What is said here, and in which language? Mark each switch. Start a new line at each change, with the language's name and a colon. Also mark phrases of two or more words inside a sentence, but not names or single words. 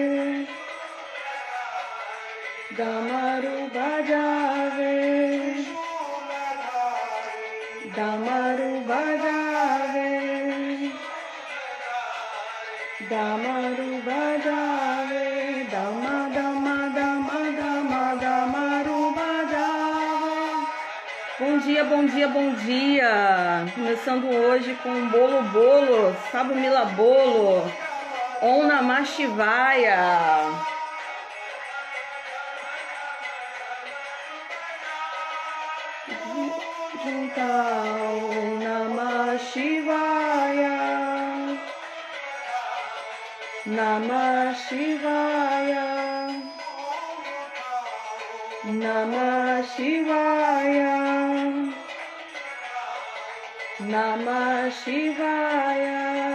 Hindi: डमरू बजावे, डमरू बजावे, डमरू बजावे, डम डम डम डम डमरू बजावे.
Portuguese: Bom dia, bom dia, bom dia! Começando hoje com
Hindi: बोलो बोलो, सबे मिला बोलो,
Sanskrit: ॐ नमः शिवाय. ॐ नमः शिवाय, नमः शिवाय, नमः शिवाय, नमः शिवाय.